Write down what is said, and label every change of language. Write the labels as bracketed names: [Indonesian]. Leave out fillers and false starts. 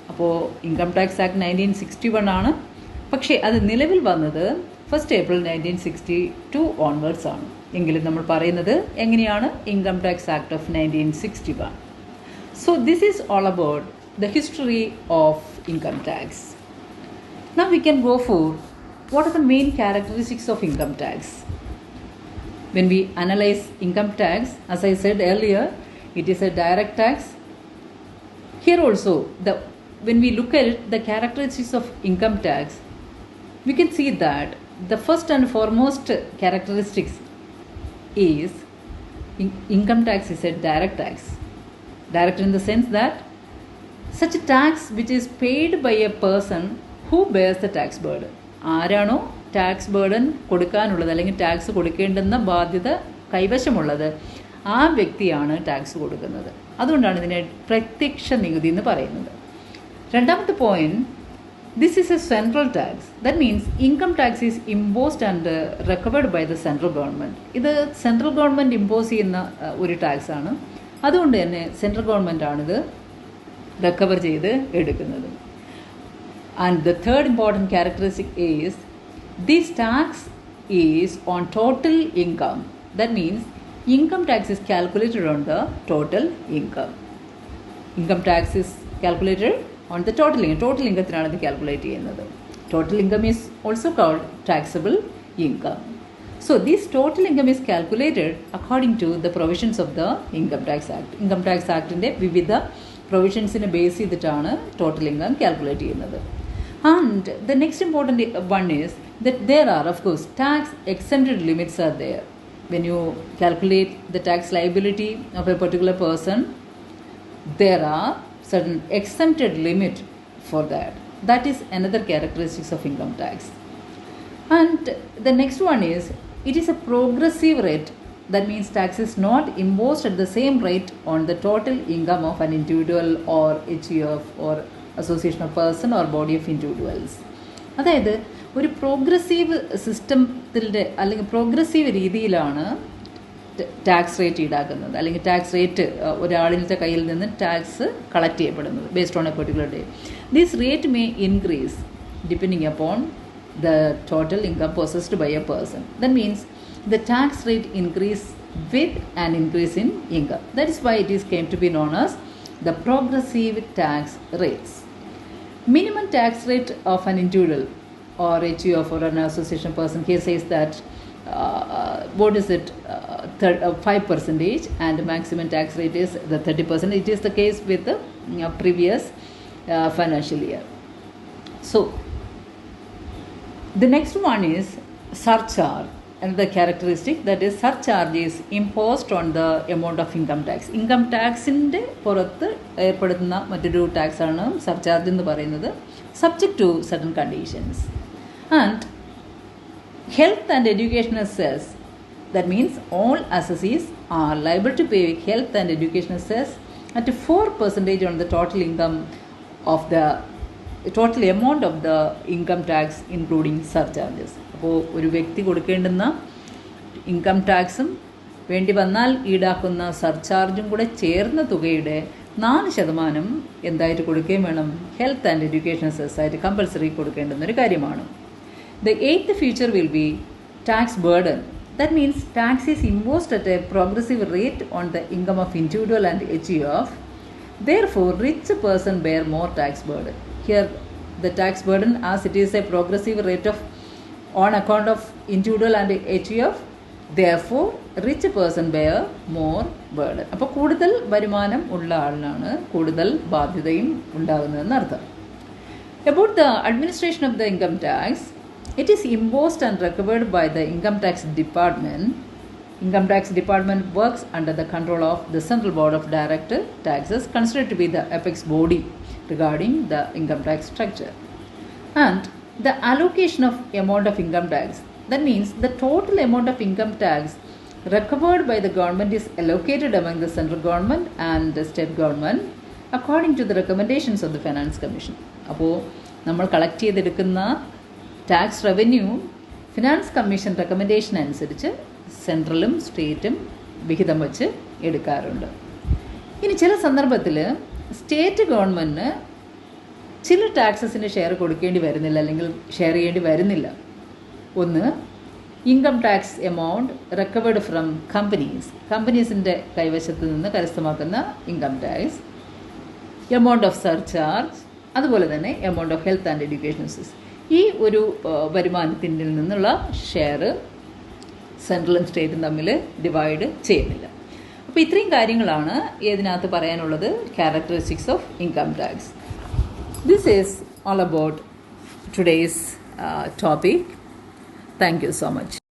[Malayalam] അപ്പോൾ income tax act 1961 ആണ്, പക്ഷേ അത് നിലവിൽ വന്നത് 1st April 1962 ഓൺവേർഡ്സ് ആണ്. എങ്കിലും നമ്മൾ പറയുന്നത് എങ്ങനെയാണ് income tax act of 1961. [English] So this is all about the history of income tax. Now we can go for what are the main characteristics of income tax. When we analyze income tax, as I said earlier, it is a direct tax. Here also, when we look at it, the characteristics of income tax, we can see that the first and foremost characteristics is income tax is a direct tax. Direct in the sense that such a tax which is paid by a person who bears the tax burden. [Malayalam] ആരാണോ tax burden കൊടുക്കാനുള്ളത് അല്ലെങ്കിൽ tax കൊടുക്കേണ്ടുന്ന ബാധ്യത കൈവശമുള്ളത് ആ വ്യക്തിയാണ് tax കൊടുക്കുന്നത്. അതുകൊണ്ടാണ് ഇതിനെ പ്രത്യക്ഷ നികുതി എന്ന് പറയുന്നത്. രണ്ടാമത്തെ point, [English] This is a central tax. That means income tax is imposed and recovered by the central government. [Malayalam] ഇത് സെൻട്രൽ ഗവൺമെൻറ് ഇമ്പോസ് ചെയ്യുന്ന ഒരു ടാക്സ് ആണ്. അതുകൊണ്ട് തന്നെ സെൻട്രൽ ഗവൺമെൻറ് ആണിത് റിക്കവർ ചെയ്ത് എടുക്കുന്നത്. [English] And the third important characteristic is this tax is on total income. That means income tax is calculated on the total income. Income tax is calculated on the total income. [Malayalam] Total ഇൻകത്തിനാണ് ഇത് calculate ചെയ്യുന്നത്. [English] Total income is also called taxable income. So this total income is calculated according to the provisions of the Income Tax Act. [Malayalam] Income Tax Act ന്റെ വിവിധ പ്രൊവിഷൻസിനെ base ചെയ്തിട്ടാണ് total income calculate ചെയ്യുന്നത്. [English] And the next important one is that there are of course tax exempted limits are there. When you calculate the tax liability of a particular person, there are certain exempted limit for that. That is another characteristics of income tax. And the next one is it is a progressive rate. That means tax is not imposed at the same rate on the total income of an individual or HUF or association of person or body of individuals. [Malayalam] അതായത് ഒരു progressive സിസ്റ്റത്തിൻ്റെ അല്ലെങ്കിൽ progressive രീതിയിലാണ് tax rate ഈടാക്കുന്നത് അല്ലെങ്കിൽ tax rate ഒരാളിൻ്റെ കയ്യിൽ നിന്ന് tax collect ചെയ്യപ്പെടുന്നത് [English] Based on a particular day. This rate may increase depending upon the total income possessed by a person. That means the tax rate increase with an increase in income. That is why it is came to be known as the progressive tax rates. Minimum tax rate of an individual or HUF or an association person here says that what is it 5% and the maximum tax rate is the 30%. It is the case with the previous financial year. So the next one is surcharge. another characteristic, that is surcharge is imposed on the amount of income tax. [Malayalam] Income ടാക്സിൻ്റെ പുറത്ത് ഏർപ്പെടുത്തുന്ന മറ്റൊരു ടാക്സാണ് surcharge എന്ന് പറയുന്നത്, [English] Subject to certain conditions. And health and educational cess, that means all assessees are liable to pay health and educational cess at 4% on the total income of the total amount of the income tax including surcharges. [Malayalam] അപ്പോൾ ഒരു വ്യക്തി കൊടുക്കേണ്ടുന്ന income ടാക്സും വേണ്ടി വന്നാൽ ഈടാക്കുന്ന സർചാർജും കൂടെ ചേർന്ന തുകയുടെ 4% എന്തായിട്ട് കൊടുക്കുകയും വേണം, ഹെൽത്ത് ആൻഡ് എഡ്യൂക്കേഷൻ സെസ് ആയിട്ട് കമ്പൽസറി കൊടുക്കേണ്ടുന്ന ഒരു കാര്യമാണ്. [English] The eighth feature will be tax burden. That means tax is imposed at a progressive rate on the income of individual and HUF. Therefore, rich person bear more tax burden. Here, the tax burden, as it is a progressive rate of on account of individual and HUF, therefore, rich person bear more burden. [Malayalam] അപ്പോൾ കൂടുതൽ വരുമാനം ഉള്ള ആളിനാണ് കൂടുതൽ ബാധ്യതയും ഉണ്ടാകുന്നതെന്ന് അർത്ഥം. [English] About the administration of the income tax, it is imposed and recovered by the Income Tax Department. Income Tax Department works under the control of the Central Board of Direct Taxes, considered to be the apex body regarding the income tax structure. And the allocation of amount of income tax, that means the total amount of income tax recovered by the government is allocated among the central government and the state government according to the recommendations of the Finance Commission. [Malayalam] അപ്പോൾ നമ്മൾ collect ചെയ്തെടുക്കുന്ന tax revenue finance commission recommendation അനുസരിച്ച് സെൻട്രലും സ്റ്റേറ്റും വിഹിതം വച്ച് എടുക്കാറുണ്ട്. ഇനി ചില സന്ദർഭത്തിൽ സ്റ്റേറ്റ് ഗവൺമെൻറ്റിന് ചില ടാക്സസിന് ഷെയർ കൊടുക്കേണ്ടി വരുന്നില്ല, അല്ലെങ്കിൽ ഷെയർ ചെയ്യേണ്ടി വരുന്നില്ല. ഒന്ന്, income tax [English] amount recovered from [Malayalam] കമ്പനീസിൻ്റെ കൈവശത്ത് നിന്ന് കരസ്ഥമാക്കുന്ന income tax, amount of surcharge, അതുപോലെ തന്നെ amount of health and education cess. ഈ ഒരു വരുമാനത്തിൻ്റെ നിന്നുള്ള ഷെയർ സെൻട്രലും സ്റ്റേറ്റും തമ്മിൽ ഡിവൈഡ് ചെയ്യുന്നില്ല. അപ്പോൾ ഇത്രയും കാര്യങ്ങളാണ് ഇതിനകത്ത് പറയാനുള്ളത്, [English] Characteristics of income tax. This is all about today's topic. Thank you so much.